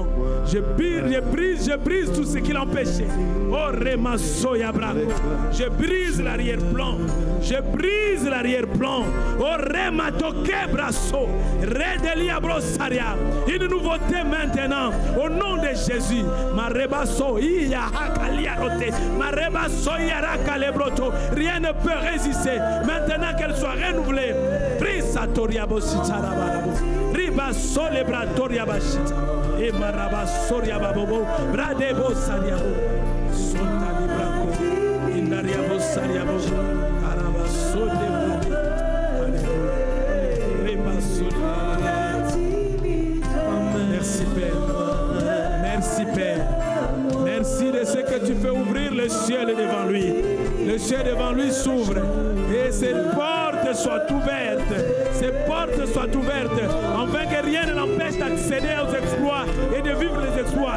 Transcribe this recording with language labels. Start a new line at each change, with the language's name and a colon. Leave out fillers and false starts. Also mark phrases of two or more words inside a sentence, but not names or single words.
French: Je brise tout ce qui l'empêchait. Oh, Remasoya Brako. Je brise l'arrière-plan. Je brise l'arrière-plan. Oh, Rematoke Brasso. Redelia Brossaria. Une nouveauté maintenant. Au nom de Jésus. Marebaso. Iya Hakaliarote. Marebaso Yarakalebroto. Rien ne peut résister. Maintenant qu'elle soit renouvelée. Prisatoria Bosita. Riba sole bratoria bashita e maraba soria babobo bradebo sariabo sonta librako indariabo sariabo araba sole riba sole. Merci Père, merci Père, merci de ce que tu fais ouvrir le ciel devant lui. Le ciel devant lui s'ouvre et ses portes soient ouvertes. Ces portes soient ouvertes, afin que rien ne l'empêche d'accéder aux exploits et de vivre les exploits.